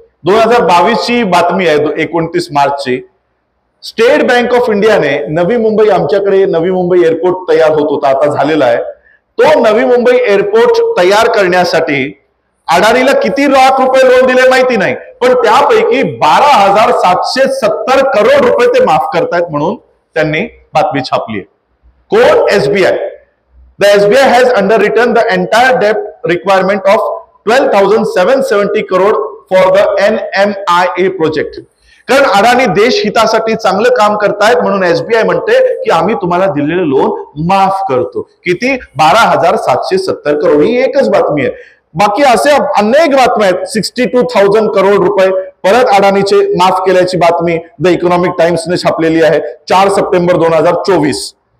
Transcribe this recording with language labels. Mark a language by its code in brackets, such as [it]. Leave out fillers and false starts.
[mr] 2022 ची बातमी आहे, 29 मार्चची. स्टेट बँक ऑफ इंडियाने नवी मुंबई, आमच्याकडे नवी मुंबई एअरपोर्ट तयार होत होता, आता झालेला आहे. तो नवी मुंबई एअरपोर्ट तयार करण्यासाठी अडाणीला किती लाख रुपये लोन दिले माहिती नाही, पण त्यापैकी 12,770 करोड रुपये ते माफ करतायत म्हणून त्यांनी बातमी छापली आहे. कोण? SBI. [en] The SBI has underwritten the entire debt requirement of 12,770 crore for the NMIA project. [mr] कारण अडाणी देश हितासाठी चांगलं काम करतायत म्हणून SBI म्हणते की आम्ही तुम्हाला दिलेलं लोन माफ करतो. किती? 12,770 करोड. ही एकच बातमी आहे. बाकी असे अनेक बातम्या आहेत. 62,000 करोड रुपये परत अडाणीचे माफ केल्याची बातमी द इकॉनॉमिक टाइम्सने छापलेली आहे 4 सप्टेंबर 2024.